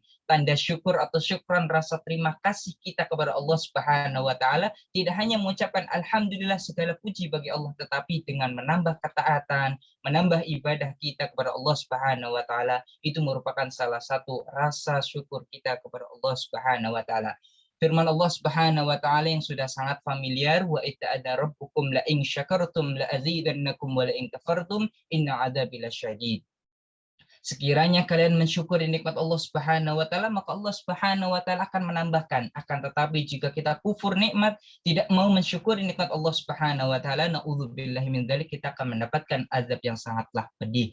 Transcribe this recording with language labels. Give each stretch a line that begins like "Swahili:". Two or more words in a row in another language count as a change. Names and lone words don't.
Indonesian: Tanda syukur atau syukran rasa terima kasih kita kepada Allah
Arabic: سبحانه وتعالى
Indonesian: tidak hanya mengucapkan alhamdulillah segala puji bagi Allah, tetapi dengan menambah ketaatan, menambah ibadah kita kepada Allah
Arabic: سبحانه وتعالى,
Indonesian: itu merupakan salah satu rasa syukur kita kepada Allah
Arabic: سبحانه وتعالى.
Indonesian: Firman Allah
Arabic: سبحانه وتعالى
Indonesian: yang sudah sangat familiar,
Arabic: وإذ تأذن ربكم لئن شكرتم لأزيدنكم ولئن كفرتم إن عذابي لشديد.
Indonesian: Sekiranya kalian mensyukuri nikmat Allah
Arabic: سبحانه وتعالى,
Indonesian: maka Allah
Arabic: سبحانه وتعالى
Indonesian: akan menambahkan. Akan tetapi jika kita kufur nikmat, tidak mau mensyukuri nikmat Allah
Arabic: سبحانه وتعالى, نعوذ بالله من ذلك,
Indonesian: kita akan mendapatkan azab yang sangatlah pedih.